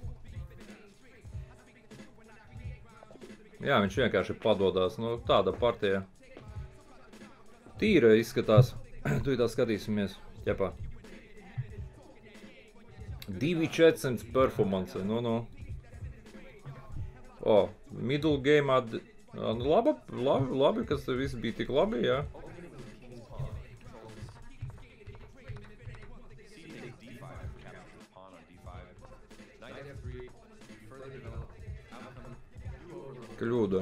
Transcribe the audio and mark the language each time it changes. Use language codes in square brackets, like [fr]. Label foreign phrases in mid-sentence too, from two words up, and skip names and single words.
[lv] Jā, viņš vienkārši padodās, nu tāda partija. Tīra izskatās. Tu tā skatīsimies, ķepā. 2400 performance, nu. O, [en] middle game [lv] labi, kas viss bija tik labi, jā. Kļūda.